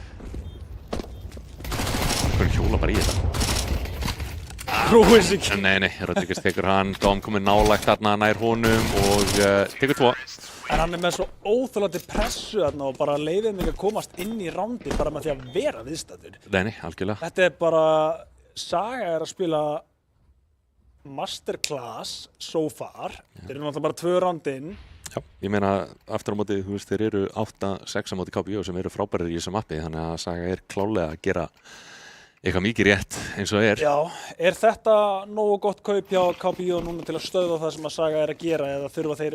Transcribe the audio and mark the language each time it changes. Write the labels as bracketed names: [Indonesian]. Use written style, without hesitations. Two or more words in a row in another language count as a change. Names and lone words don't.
[Icelandic] Vargur hjóla bara í þetta. Nei, Rodríguez tekur hann, Dom komið nálægt þarna nær honum og tekur 2. En hann með svo óþolandi pressu þarna og bara leiðir mig að komast inn í rándi bara með því að vera viðstaddur. Nei, algjörlega. Þetta bara, Saga að spila masterclass [English] so far. [Icelandic] Þeir eru náttúrulega bara 2 rándinn. Já, ég meina aftur á móti, þú veist, þeir eru 8-6 á móti KBO sem eru frábærir í þessu mappi, þannig að Saga klálega að gera eitthvað mikið rétt eins og Já, þetta nógu gott kaup hjá KBO núna til að stöðva það sem að Saga að gera eða þurfa þeir...